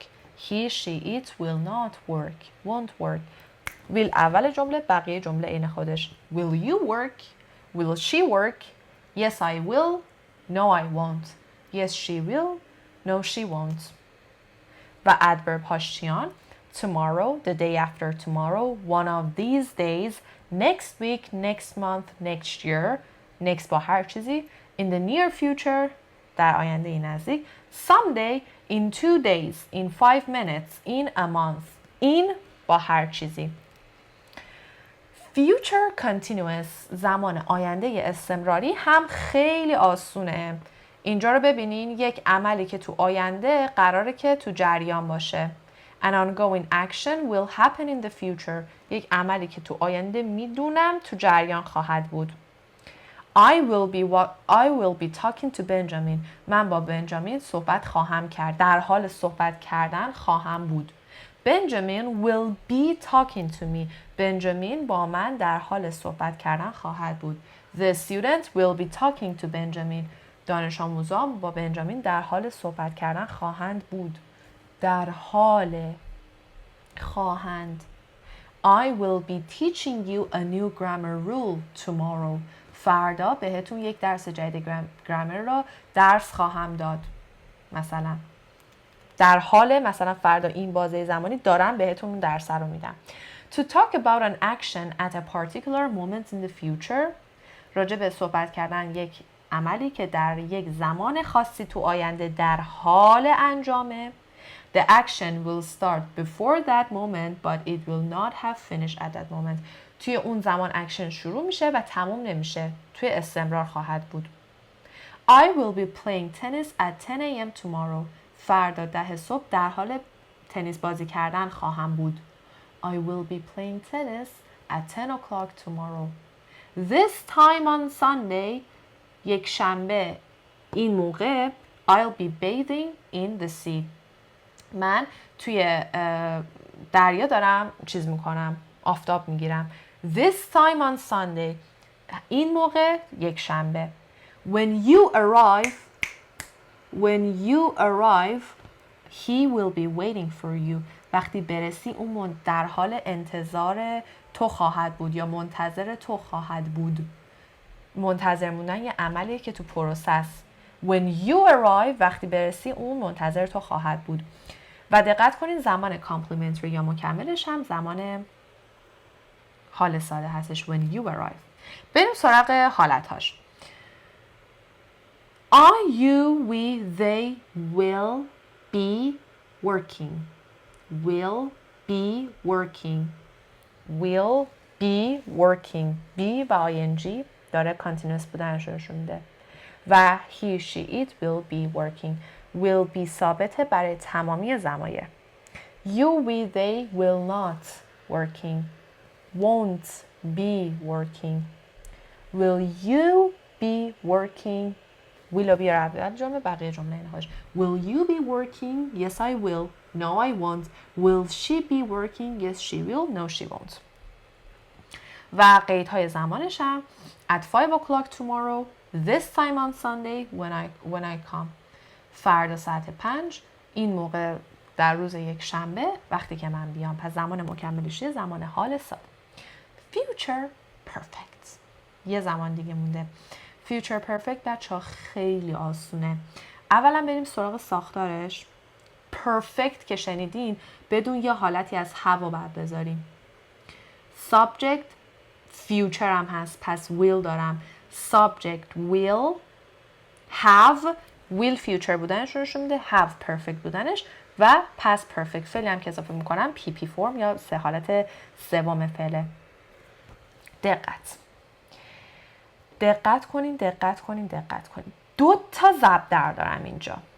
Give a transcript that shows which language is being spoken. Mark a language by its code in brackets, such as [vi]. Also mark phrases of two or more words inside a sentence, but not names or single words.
[en] He, she, it will not work, won't work. [fa] will اول جمله، بقیه جمله عین خودش. [en] Will you work? Will she work? Yes, I will. No, I won't. Yes, she will. No, she won't. [fa] و adverb هاش چیان؟ [en] Tomorrow, the day after tomorrow, one of these days, next week, next month, next year. [fa] Next با هر چیزی. [en] In the near future, [fa] در آینده نزدیک. [en] Someday, in 2 days, in 5 minutes, in a month. [fa] In با هر چیزی. [en] Future continuous، [fa] زمان آینده استمراری هم خیلی آسونه. اینجا رو ببینین، یک عملی که تو آینده قراره که تو جریان باشه. [en] An ongoing action will happen in the future. [fa] یک عملی که تو آینده میدونم تو جریان خواهد بود. [en] I will be talking to Benjamin. [fa] من با بنجامین صحبت خواهم کرد. در حال صحبت کردن خواهم بود. [en] Benjamin will be talking to me. [fa] بنجامین با من در حال صحبت کردن خواهد بود. [en] The student will be talking to Benjamin. [fa] دانش آموزان با بنجامین در حال صحبت کردن خواهند بود. در حال خواهند. [en] I will be teaching you a new grammar rule tomorrow. [fa] فردا بهتون یک درس جدید گرامر را درس خواهم داد. مثلا در حال، مثلا فردا این بازه زمانی دارم بهتون اون درس رو میدم. [en] To talk about an action at a particular moment in the future. [fa] راجع به صحبت کردن یک عملی که در یک زمان خاصی تو آینده در حال انجامه. [en] The action will start before that moment but it will not have finished at that moment. [fa] توی اون زمان اکشن شروع میشه و تموم نمیشه. توی استمرار خواهد بود. [en] I will be playing tennis at 10 a.m. tomorrow. [fa] فردا 10 صبح در حال تنیس بازی کردن خواهم بود. [en] I will be playing tennis at 10 o'clock tomorrow. This time on Sunday, [fa] یک شنبه این موقع, [en] I'll be bathing in the sea. [fa] من توی دریا دارم چیز میکنم, آفتاب میگیرم. [en] This time on Sunday, [fa] این موقع یک شنبه. [en] When you arrive, he will be waiting for you. [fa] وقتی برسی اون در حال انتظار تو خواهد بود یا منتظر تو خواهد بود. منتظر موندن یه عملیه که تو پروسس. [en] When you arrive [fa] وقتی برسی اون منتظر تو خواهد بود. و دقت کنین زمان complimentary یا مکملش هم زمان حال ساده هستش [en] when you arrive. [fa] بریم سراغ حالتهاش. [en] I, you, we, they will be working. Will be working. Will be working. [fa] be و ing داره continuous بودنش رو نشون میده. [en] و he, she, it will be working. will be [fa] ثابته برای تمامی ضمایر. [en] You, we, they will not working. Won't be working. Will you be working? will be [fa] اول جمله بقیه جمله این خودش. [en] Will you be working? Yes, I will. No, I won't. Will she be working? Yes, she will. No, she won't. [fa] و قیدهای زمانش هم [en] at 5 o'clock tomorrow, this time on Sunday when I come. [fa] فردا ساعت 5 این موقع در روز یک شنبه وقتی که من بیام. پس زمان مکملش یه زمان حال ساده. [en] Future perfect. [fa] یه زمان دیگه مونده. [en] Future perfect [fa] بچه‌ها خیلی آسونه. اولا بریم سراغ ساختارش. Perfect که شنیدین بدون یه حالتی از have و بعد بذاریم. [en] Subject future [fa] هم هست پس will دارم. [en] Subject will have will future [fa] بودنش رو نشون میده [en] have perfect [fa] بودنش و [en] past perfect [fa] فعلی هم که اضافه میکنم PP فرم یا سه حالت سوم فعله. دقت کنین. دو تا ضرب در دارم اینجا.